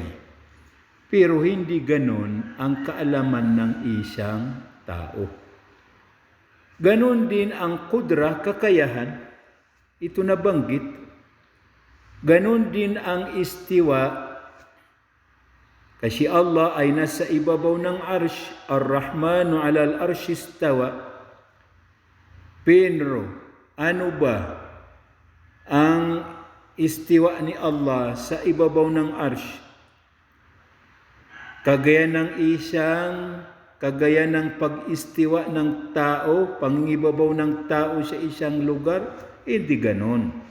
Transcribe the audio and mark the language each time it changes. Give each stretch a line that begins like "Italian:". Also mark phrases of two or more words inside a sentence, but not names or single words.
Filipino: Pero hindi ganon ang kaalaman ng isang tao. Ganon din ang kudra, kakayahan. Ito nabanggit. Ganon din ang istiwa. Kasi Allah ay nasa ibabaw ng arsh.
Arabic: الرحمن على العرش استوى.
Filipino: Pero ano ba ang istiwa ni Allah sa ibabaw ng arsh? Kagaya ng pag-istiwa ng tao, pangibabaw ng tao sa isang lugar, hindi ganon.